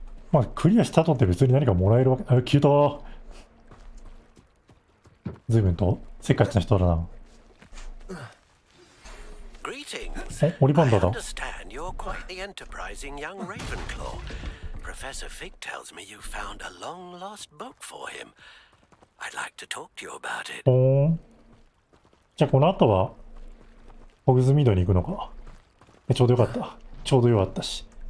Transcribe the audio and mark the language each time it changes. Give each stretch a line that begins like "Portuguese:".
Japanese: まあクリアしたとって別に何かもらえるわけ。あ、消えた。随分とせっかちな人だな。
English: Greetings.
Japanese: お、オリバンダ
English: I
Japanese: ーだ。
English: understand you're quite the enterprising young Ravenclaw. Professor Fig tells me you found a long-lost book for him. I'd like to talk to you about it.
Japanese: ほーん。じゃあこの後はホグズミードに行くのか。ちょうどよかった。ちょうどよかったし。